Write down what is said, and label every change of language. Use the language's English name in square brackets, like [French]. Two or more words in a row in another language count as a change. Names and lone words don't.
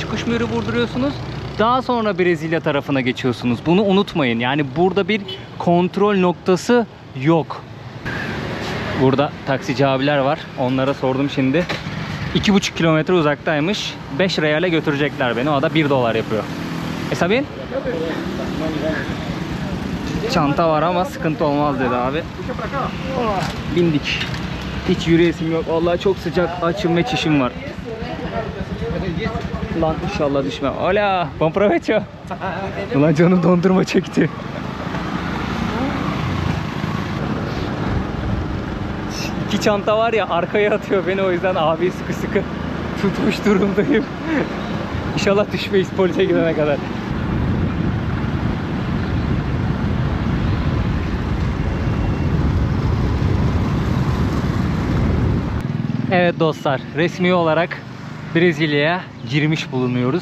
[Turkish] Çıkış mührü vurduruyorsunuz. Daha sonra Brezilya tarafına geçiyorsunuz. Bunu unutmayın. Yani burada bir kontrol noktası yok. Burada taksici abiler var. Onlara sordum şimdi. 2,5 kilometre uzaktaymış. 5 reale götürecekler beni. O da 1 dolar yapıyor. [Spanish] ¿Está bien? [Turkish] Çanta var ama sıkıntı olmaz dedi abi. Bindik. Hiç yürüyesim yok. Vallahi çok sıcak. Açım ve çişim var. Lan inşallah düşmem. [Spanish] Hola, buen provecho. [Turkish] Ulan canım dondurma çekti. İki çanta var ya, arkaya atıyor beni, o yüzden abi sıkı sıkı tutmuş durumdayım. İnşallah düşmeyiz polise gidene kadar. Evet dostlar, resmi olarak Brezilya'ya girmiş bulunuyoruz.